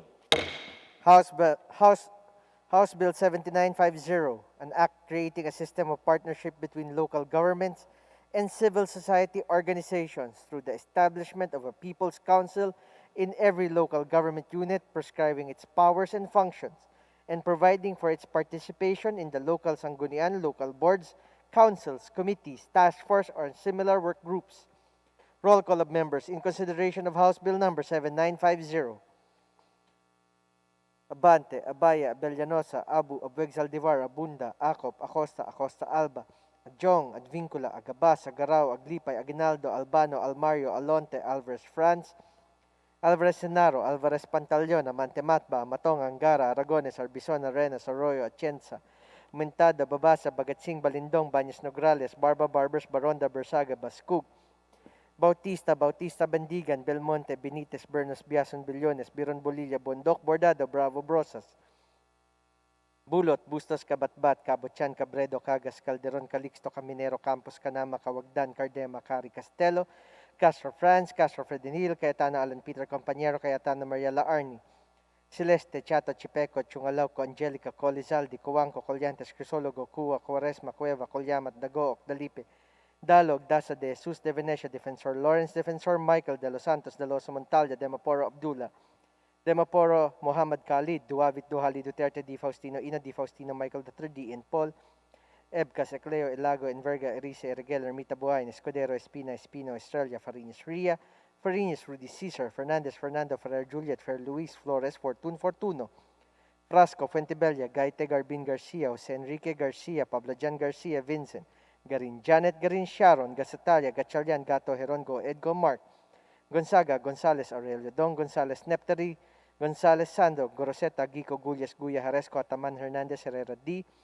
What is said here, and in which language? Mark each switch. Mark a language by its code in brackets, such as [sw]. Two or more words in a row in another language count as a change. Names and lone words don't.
[en] House Bill 7950, an act creating a system of partnership between local governments and civil society organizations through the establishment of a People's Council in every local government unit, prescribing its powers and functions, and providing for its participation in the local sanggunian, local boards, councils, committees, task force, or similar work groups. Roll call of members in consideration of House Bill number 7950. Abante, Abaya, Abellanosa, Abu, Abueg Saldivar, Abunda, Acop, Acosta, Acosta Alba, Jong, Advincula, Agabas, Agaraw, Aglipay, Aguinaldo, Albano, Almario, Alonte, Alvarez Franz, Alvarez Senaro, Alvarez Pantaleon, Amante Matba, Matong, Angara, Aragones, Arbizon, Arenas, Arroyo, Atienza, Mentada, Babasa, Bagatsing, Balindong, Baños Nograles, Barba, Barbers, Baronda, Bersaga, Bascug, Bautista, Bautista, Bandigan, Belmonte, Benitez, Bernos, Biason, Billones, Biron, Bolilla, Bondok, Bordado, Bravo, Brosas, Bulot, Bustos, Kabatbat, Cabochan, Cabredo, Cagas, Calderon, Calixto, Caminero, Campos, Canama, Cawagdan, Cardema, Cari, Castelo, Castro Franz, Castro Fredenil, Cayetano Alan Peter Compañero, Cayetano Mariela Arni, Celeste, Chato, Chipeco, Chungalauco, Angelica, Colizaldi, Cuanco, Colyantes, Crisologo, Cua, Cuaresma, Cueva, Colyamat, Dagook, Dalipe, Dalog, Daza de Jesus de Venecia, Defensor Lawrence, Defensor Michael de los Santos, de los Montalya, Demaporo Abdullah, Demaporo Muhammad Khalid, Duavit Duhali Duterte, Di Faustino Ina, Di Faustino Michael III, Di and Paul, Ebcas, Ecleo, Elago, Enverga, Erice, Ergel, Ermita Buhain, Escudero, Espina, Espino, Estrella, Farinas Ria, Farinas, Rudy Cesar, Fernandez, Fernando, Ferrer, Juliet, Fer Luis, Flores, Fortun, Fortuno, Frasco, Fuentebella, Gaite, Garbin Garcia, Jose Enrique Garcia, Pablo Jan Garcia, Vincent, Garin Janet, Garin Sharon, Gasatalia, Gatchalian, Gato, Herongo, Edgo Mark, Gonzaga, Gonzales, Aurelio, Don Gonzales, Neptari, Gonzales, Sandro, Goroseta, Gico, Gullas, Guya, Jaresco, Ataman, Hernandez, Herrera, D.